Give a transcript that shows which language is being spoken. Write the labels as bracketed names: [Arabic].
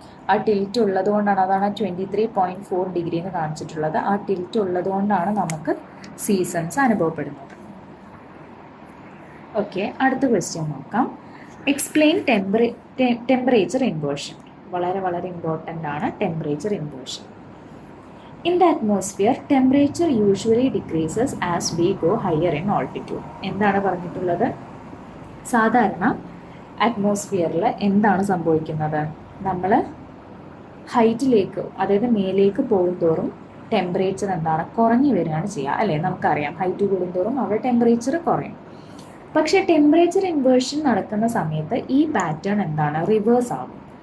[Malayalam] ആ ടിൽറ്റ് ഉള്ളത് കൊണ്ടാണ്, അതാണ് 23.4 ഡിഗ്രി എന്ന് കാണിച്ചിട്ടുള്ളത്. ആ ടിൽറ്റ് ഉള്ളത് കൊണ്ടാണ് നമുക്ക് സീസൺസ് അനുഭവപ്പെടുന്നത്. ഓക്കെ, അടുത്ത ക്വസ്റ്റ്യൻ നോക്കാം. [English] Explain temperature inversion. [Malayalam] വളരെ വളരെ ഇമ്പോർട്ടൻ്റ് ആണ് temperature inversion. [English] In the atmosphere, temperature usually decreases as we go higher in altitude. [Malayalam] എന്താണ് പറഞ്ഞിട്ടുള്ളത്? സാധാരണ അറ്റ്മോസ്ഫിയറിൽ എന്താണ് സംഭവിക്കുന്നത്? നമ്മൾ ഹൈറ്റിലേക്ക്, അതായത് മേലേക്ക് പോകുന്തോറും ടെമ്പറേച്ചർ എന്താണ്? കുറഞ്ഞു വരികയാണ് ചെയ്യുക, അല്ലേ? നമുക്കറിയാം, ഹൈറ്റ് കൂടുന്തോറും അവിടെ ടെമ്പറേച്ചർ കുറയും. പക്ഷേ ടെമ്പറേച്ചർ ഇൻവേർഷൻ നടക്കുന്ന സമയത്ത് ഈ പാറ്റേൺ എന്താണ്? റിവേഴ്സ് ആകും.